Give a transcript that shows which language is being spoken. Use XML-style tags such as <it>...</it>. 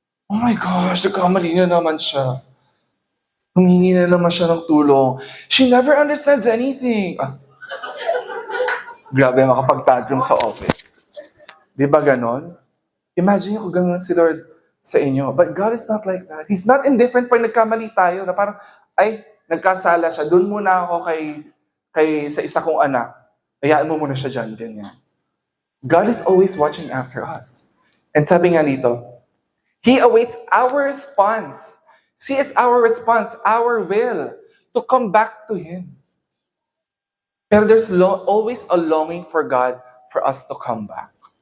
<tl>Oh my gosh, nagkamali na naman siya. Humingi na naman siya ng tulong.</tl> <en>She never understands anything.</en> <tl>Grabe, makapag-tantrum sa office. Di ba ganon? Imagine nyo kung ganon si Lord sa inyo.</tl> <en>But God is not like that. He's not indifferent</en> <tl>pag nagkamali tayo na parang, nagkasala siya. Doon muna ako kay sa isa kong anak. Hayaan mo muna siya dyan, ganyan.</tl> <en>God is always watching after us. And</en> <tl>sabi nga nito,</tl> <en>He awaits our response. See, it's our response, our will to come back to Him. Pero there's always a longing for God for us to come back.</en>